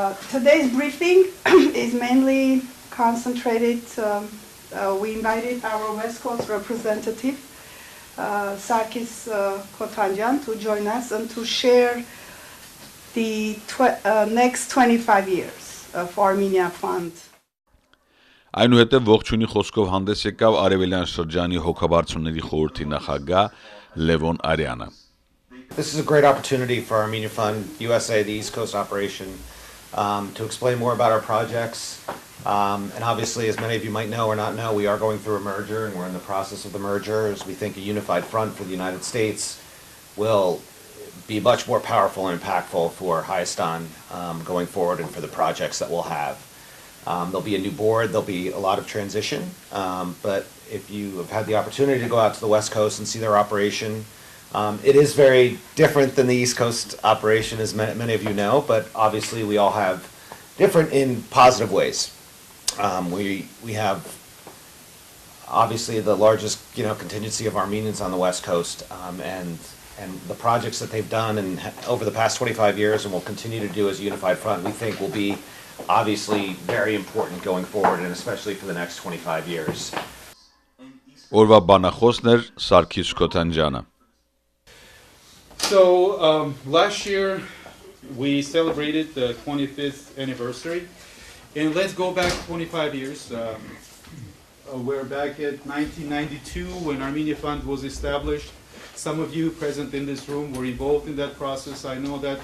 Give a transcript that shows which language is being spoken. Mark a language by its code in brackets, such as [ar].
[en] Today's briefing is mainly concentrated. We invited our West Coast representative, Sarkis Kotanjan, to join us and to share the next 25 years of Armenia Fund. [hy] Այնուհետև ողջունի խոսքով հանդես եկավ Արևելյան շրջանի հոգաբարձուների խորհրդի նախագահ Լևոն Արյանը. [en] This is a great opportunity for Armenia Fund USA, the East Coast operation, to explain more about our projects. And obviously, as many of you might know or not know, we are going through a merger, and we're in the process of the merger, as we think a unified front for the United States will be much more powerful and impactful for Hayastan going forward and for the projects that we'll have. There'll be a new board, there'll be a lot of transition, but if you have had the opportunity to go out to the West Coast and see their operation, it is very different than the East Coast operation, as many of you know, but obviously we all have different in positive ways. We have obviously the largest contingency of Armenians on the West Coast, and the projects that they've done and over the past 25 years and will continue to do as a unified front, we think will be obviously very important going forward, and especially for the next 25 years. [hy] Օրվա բանախոսն էր Սարգիս Քոթանջյանը. [en] So last year we celebrated the 25th anniversary, and let's go back 25 years. We're back at 1992 when Armenia Fund was established. Some of you present in this room were involved in that process. I know that.